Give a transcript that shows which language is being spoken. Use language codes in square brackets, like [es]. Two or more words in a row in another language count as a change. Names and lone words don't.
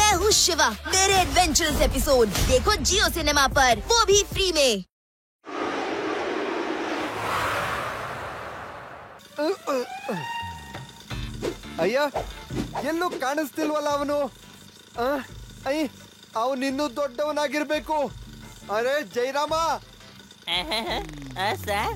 [hi] हूँ शिवा, मेरे [en] adventurous episode [hi] देखो जियो सिनेमा पर, वो भी फ्री में। [kn] ಅಯ್ಯ ಎಲ್ಲೂ ಕಾಣಿಸ್ತಿಲ್ವಲ್ಲ ಅವನು. ಅವನಿನ್ನೂ ದೊಡ್ಡವನಾಗಿರ್ಬೇಕು. ಅರೆ ಜೈರಾಮ, ಸರ್.